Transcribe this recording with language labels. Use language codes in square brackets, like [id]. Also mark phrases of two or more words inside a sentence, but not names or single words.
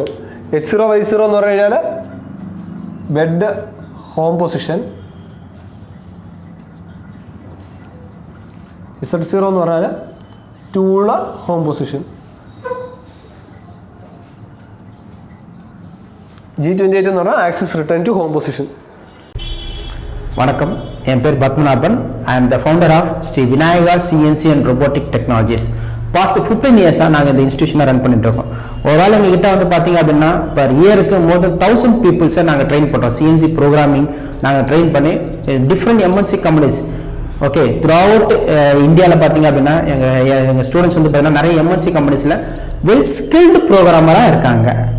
[ml] H0Y0 എന്ന് പറഞ്ഞു കഴിഞ്ഞാൽ [en] bed home position, [ml] Z0 എന്ന് പറഞ്ഞാൽ [en] tool home position. G28 [ml] എന്ന് പറഞ്ഞാൽ [en] axis return to home position. [ta] வணக்கம், என் பேர் பத்மநாபன். [en] I am the founder of ஸ்ரீ விநாயகா CNC and Robotic Technologies. past 15 years [ta] நாங்கள் இந்த இன்ஸ்டியூஷனை ரன் பண்ணிட்டு இருக்கோம். ஒருவேளை எங்ககிட்ட வந்து பார்த்தீங்க அப்படின்னா [en] per year more than 1000 people [ta] நாங்கள் ட்ரெயின் பண்ணுறோம். [en] CNC programming [ta] நாங்கள் ட்ரெயின் பண்ணி [en] different MNC companies okay throughout India [ta] பார்த்தீங்க அப்படின்னா எங்கள் ஸ்டூடெண்ட்ஸ் வந்து பார்த்தீங்கன்னா நிறைய [en] MNC companies well skilled programmer [ta] இருக்காங்க.